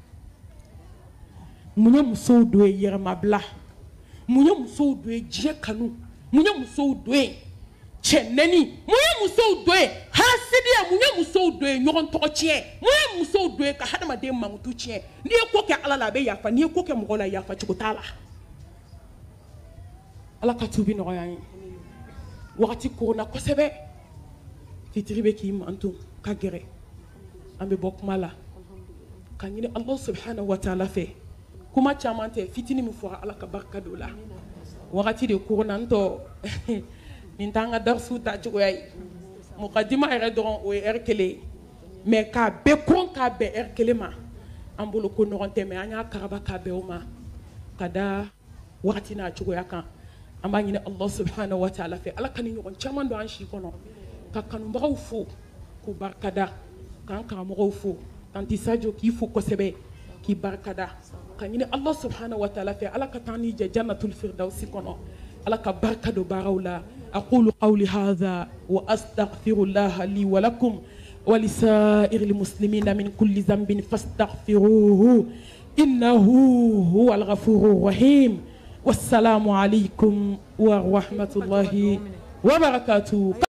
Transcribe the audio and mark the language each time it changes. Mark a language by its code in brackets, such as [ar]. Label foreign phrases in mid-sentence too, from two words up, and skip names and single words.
[bm] mun ye musow don ye yɛrɛmabila mun ye musow don ye diɲɛ kanu mun ye musow don ye cɛ nɛni mun ye musow don ye hasidiya mun ye musow don ye ɲɔgɔn tɔgɔ tiɲɛ mun ye musow don ye ka hadamaden mankutu tiɲɛ n'i ye ko kɛ ala la a bɛ yafa n'i ye ko kɛ mɔgɔ la yafa cogo t'a la ala ka tubi nɔgɔya ye wagati koronna kosɛbɛ fitiri bɛ k'i manto ka gɛrɛ an bɛ bɔ kuma la ka ɲini [ar] الله سبحانه وتعالى [bm] fɛ kuma caman tɛ fitini min fɔra ala ka barika don la wagati de koronna n tɔ nin t'an ka darisu ta cogoya ye mukadima yɛrɛ dɔrɔn o ye heure 1 mais k'a bɛɛ kɔn k'a bɛn heure 1 ma an bolo ko ɲɔgɔn tɛ mais an y'a karaba k'a bɛn o ma ka da wagati n'a cogoya kan an b'a ɲini [ar] الله سبحانه وتعالى [bm] fɛ ala ka ni ɲɔgɔn caman don an si kɔnɔ ka kanubagaw fo k'u barikada k'an karamɔgɔw fo tanti Sadio k'i fo kosɛbɛ k'i barikada ka ɲini [ar] الله سبحانه وتعالى [bm] fɛ ala ka taa ni jɛ [ar] جنة الفردوس [bm] kɔnɔ ala ka barika don baaraw la [ar] أقول قولي هذا وأستغفر الله لي ولكم ولسائر المسلمين من كل ذنب فاستغفروه إنه هو الغفور الرحيم والسلام عليكم ورحمة الله وبركاته.